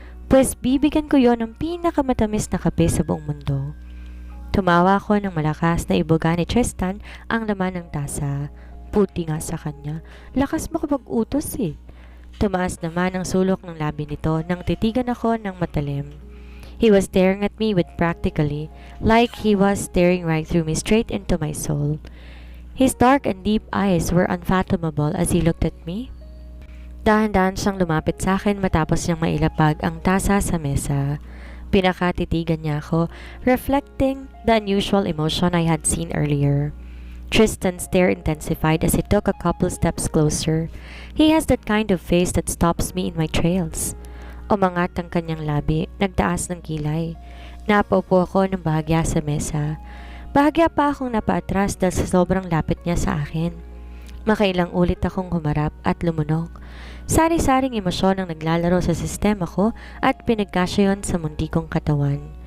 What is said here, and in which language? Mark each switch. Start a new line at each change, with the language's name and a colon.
Filipino: Pues bibigyan ko yon ng pinakamatamis na kape sa buong mundo. Tumawa ako ng malakas na ibuga ni Tristan ang laman ng tasa. Puti nga sa kanya, lakas makapag-utos eh. Tumaas naman ang sulok ng labi nito nang titigan ako ng matalim.
English: He was staring at me with practically, like he was staring right through me straight into my soul. His dark and deep eyes were unfathomable as he looked at me.
Filipino: Dahan-dahan siyang lumapit sa akin matapos niyang mailapag ang tasa sa mesa. Pinakatitigan niya ako,
English: reflecting the unusual emotion I had seen earlier. Tristan's stare intensified as he took a couple steps closer. He has that kind of face that stops me in my trails.
Filipino: Umangat ang kanyang labi, nagtaas ng kilay. Napaupo ako ng bahagya sa mesa. Bahagya pa akong napaatras dahil sa sobrang lapit niya sa akin. Makailang ulit akong humarap at lumunok. Sari-saring emosyon ang naglalaro sa sistema ko at pinagkasya yon sa mundi kong katawan.